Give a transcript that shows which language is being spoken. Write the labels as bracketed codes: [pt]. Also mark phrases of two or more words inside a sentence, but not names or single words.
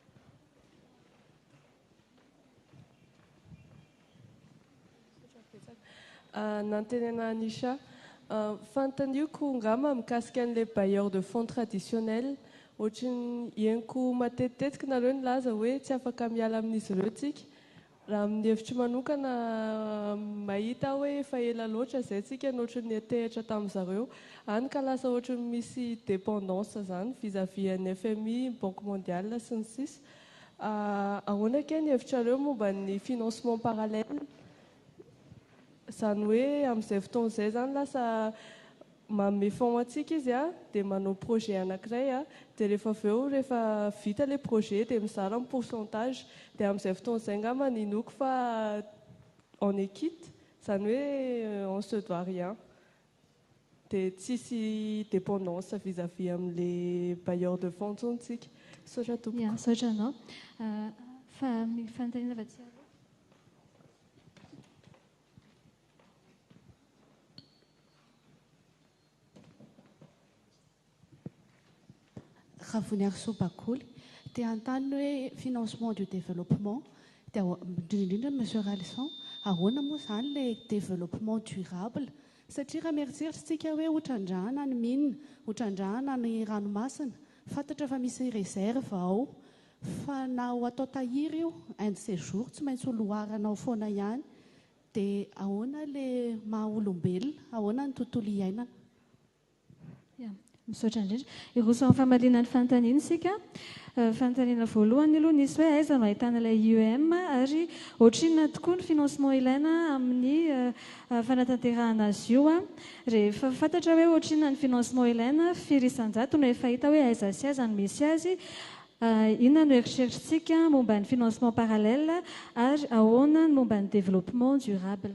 [mg] Nantenena Anisha fanontaniako ngamba mikasika an'ilay [fr] bailleur de fonds traditionnel [mg] ohatrany ieniko matetitetika nareo nilaza hoe tsy afaka miala amin'izy ireo tsika raha amin'ny hevitry manokana mahita hoe efa ela loatra izay tsika ny ohatrany atehitra tamin'izareo any ka lasa ohatrany misy dépendance zany vis-à-vis ny FMI, Banque mondiale sy ny sisa ahoana ke ny hevitrareo momba ny [fr] financement parallèle [mg] zany hoe amin'izay fotoana izay zany lasa manome fond antsika izy dia manao projet anankiray dia rehefa avy eo rehefa vita le projet dia mizara ny pourcentage dia amin'izay fotoana izay ngamba ninoko fa [fr] en équite [mg] zany hoe [fr] on se doit rien [mg] dia tsisy dépendance vis-à-vis amin'le [fr] bailleur de fonds [mg] tsika misaotra tompoko. Ia, misaotra anao. Fa fanontaniana avy aty aloha. Ravoniary Sobakoly dia antany hoe [fr] financement du développement [mg] dia indrindra monsieur Ralson ahoana moa zany le [fr] développement durable [mg] satria raha mieritreritsika hoe hotrandrahana ny mine hotrandrahana ny ranomasina fantatra fa misy réserve ao fa na ho atao tahiry io [fr] un de ces jours [mg] tsy maintsy holoaranao foana ihany dia ahoana le maha olombelona ahoana ny tontolo iainana. Misaotra indrindra. Iroso famalina ny fanontaniana isika. Fanontaniana voalohany aloha nisy hoe aiza no ahitana ilay IEM ary ohatrinona tokoa ny financement ilaina amin'ny fanatanterahana azy io rehefa fantatra hoe ohatrinona ny financement ilaina firy isan-jato no efa hita hoe aiza sy aiza no misy azy inona no eritreritrintsika momba ny [fr] financement parallèle [mg] ary ahoana ny momba ny [fr] développement durable.